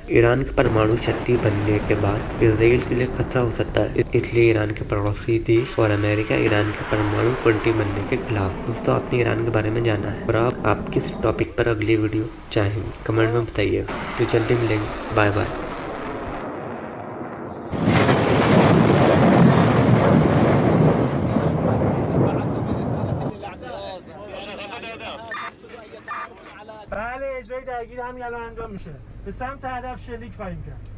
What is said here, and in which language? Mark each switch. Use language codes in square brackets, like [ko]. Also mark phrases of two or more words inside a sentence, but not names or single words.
[hi] ईरान की परमाणु शक्ति बनने के बाद इजराइल के लिए खतरा हो सकता है, इसलिए ईरान के पड़ोसी देश और अमेरिका ईरान के परमाणु कंट्री बनने के खिलाफ। दोस्तों, आपने ईरान के बारे में जाना है और आप किस टॉपिक पर अगली वीडियो चाहेंगे कमेंट में बताइएगा। तो जल्दी मिलेंगे, बाय बाय। [fa] بله اجرای درگیر همین الان انجام میشه. به سمت هدف شلیک خواهیم کرد.